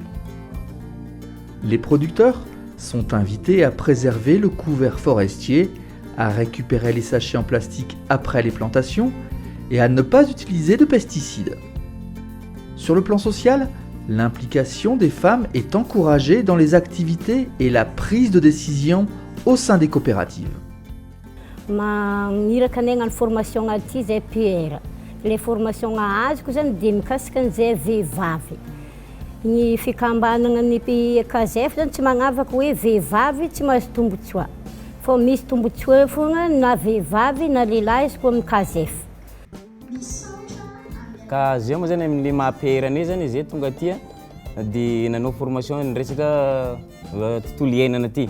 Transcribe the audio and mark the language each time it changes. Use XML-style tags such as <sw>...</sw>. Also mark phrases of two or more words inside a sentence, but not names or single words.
<fr>Les producteurs sont invités à préserver le couvert forestier, à récupérer les sachets en plastique après les plantations et à ne pas utiliser de pesticides. Sur le plan social, l'implication des femmes est encouragée dans les activités et la prise de décision au sein des coopératives. Les formations</fr> <mg>azoko zany dia mikasika an'izay vehivavy. Ny fikambanana ny CASEF zany tsy magnavaka hoe vehivavy tsy mahazo tombotsoa. Fa misy tombotsoa fogna na vehivavy na lehilahy izy koa amin'ny CASEF. Ka zay moa zany amin'ny maha-PRN zany zay tonga aty dia nanao formation resaka tontolo iainana ty.</mg>